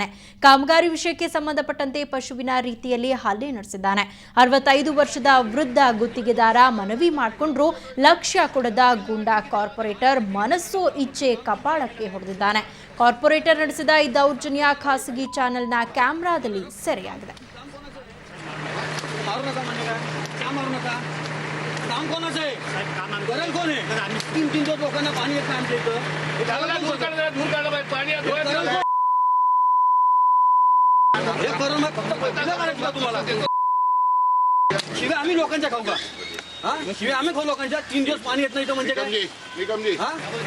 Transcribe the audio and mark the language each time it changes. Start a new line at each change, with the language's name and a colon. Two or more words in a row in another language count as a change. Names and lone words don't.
Kannada: ಕಾಮಗಾರಿ ವಿಷಯಕ್ಕೆ ಸಂಬಂಧಪಟ್ಟಂತೆ ಪಶುವಿನ ರೀತಿಯಲ್ಲಿ ಹಲ್ಲೆ ನಡೆಸಿದ್ದಾನೆ. 65 ವರ್ಷದ ವೃದ್ಧ ಗುತ್ತಿಗೆದಾರ ಮನವಿ ಮಾಡಿಕೊಂಡ್ರು ಲಕ್ಷ್ಯ ಕೊಡದ ಗೂಂಡಾ ಕಾರ್ಪೊರೇಟರ್ ಮನಸ್ಸೋ ಇಚ್ಛೆ ಕಪಾಳಕ್ಕೆ ಹೊಡೆದಿದ್ದಾನೆ. ಕಾರ್ಪೊರೇಟರ್ ನಡೆಸಿದ ಈ ದೌರ್ಜನ್ಯ ಖಾಸಗಿ ಚಾನೆಲ್ನ ಕ್ಯಾಮೆರಾದಲ್ಲಿ ಸೆರೆಯಾಗಿದೆ.
Marathi: मारू नका म्हणजे काय का मारू नका काम कोणाचं आहे करेल कोण आहे तीन लोकांना पाणी येत नाही आमच्या इथं दूर काढलं पाहिजे पाणी हे करून फक्त करायचं तुम्हाला शिवाय आम्ही लोकांच्या खाऊ का हा शिवाय आम्ही खाऊ लोकांच्या 3 दिवस पाणी येत नाही तर म्हणजे काय हा